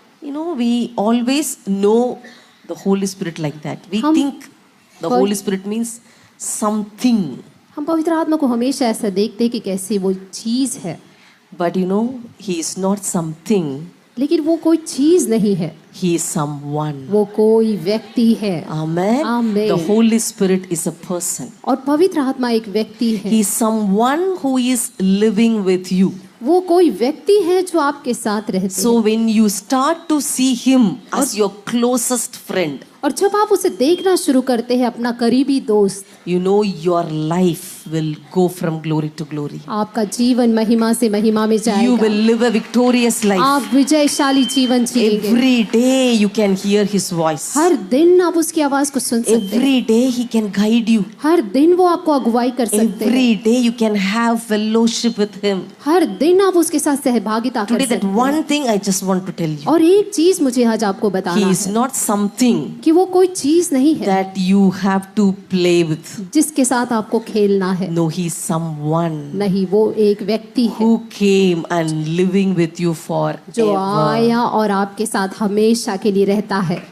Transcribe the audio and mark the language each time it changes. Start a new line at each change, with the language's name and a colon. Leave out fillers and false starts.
English: You know, we always know the Holy Spirit like that. We think the Holy Spirit means something.
Hindi: हम पवित्र आत्मा को हमेशा ऐसा देखते हैं कि कैसी वो चीज है.
English: But you know, he is not something.
Hindi: लेकिन वो कोई चीज नहीं है.
English: He is someone.
Hindi: वो कोई व्यक्ति है.
English: Amen. Amen. The Holy Spirit is a person.
Hindi: और पवित्र आत्मा एक व्यक्ति है.
English: He is someone who is living with you.
Hindi: वो कोई व्यक्ति है जो आपके साथ रहते हैं.
English: So when you start to see him as your closest friend,
Hindi: और जब आप उसे देखना शुरू करते हैं अपना करीबी दोस्त,
English: you know your life will go from glory to glory.
Hindi: आपका जीवन महिमा से महिमा में जाएगा.
English: You will live a victorious life.
Hindi: आप विजयशाली जीवन जिएंगे.
English: Every day you can hear his voice.
Hindi: हर दिन आप उसकी आवाज को सुन सकते हैं.
English: Every day he can guide you.
Hindi: हर दिन वो आपको अगुवाई कर सकते हैं.
English: Every day you can have fellowship with him.
Hindi: हर दिन आप उसके साथ सहभागिता कर
English: Today
Hindi: सकते
English: that
Hindi: हैं.
English: one thing I just want to tell you.
Hindi: और एक चीज मुझे आज आपको बताना
English: He is
Hindi: है
English: not something
Hindi: कि वो कोई चीज नहीं है
English: that you have to play with.
Hindi: जिसके साथ आपको खेलना है.
English: No, he is someone
Hindi: नहीं, वो एक व्यक्ति है
English: who came and living with you forever.
Hindi: जो आया और आपके साथ हमेशा के लिए रहता है.